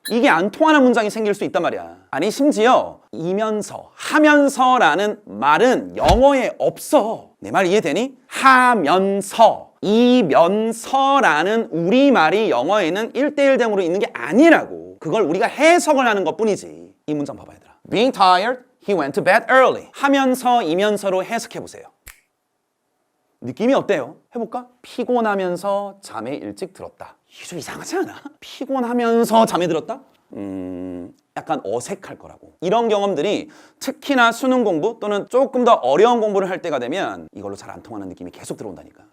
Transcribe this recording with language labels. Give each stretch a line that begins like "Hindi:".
Korean: 이게 안 통하는 문장이 생길 수 있단 말이야. 아니 심지어 이면서, 하면서라는 말은 영어에 없어. 내 말 이해되니? 하면서, 이면서라는 우리말이 영어에는 1:1 대응으로 있는 게 아니라고. 그걸 우리가 해석을 하는 것뿐이지. 이 문장 봐봐 얘들아.
English: Being tired, he went to bed early.
Korean: 하면서, 이면서로 해석해보세요. 느낌이 어때요? 해볼까? 피곤하면서 잠에 일찍 들었다. 이게 좀 이상하지 않아? 피곤하면서 잠에 들었다? 약간 어색할 거라고. 이런 경험들이 특히나 수능 공부 또는 조금 더 어려운 공부를 할 때가 되면 이걸로 잘 안 통하는 느낌이 계속 들어온다니까.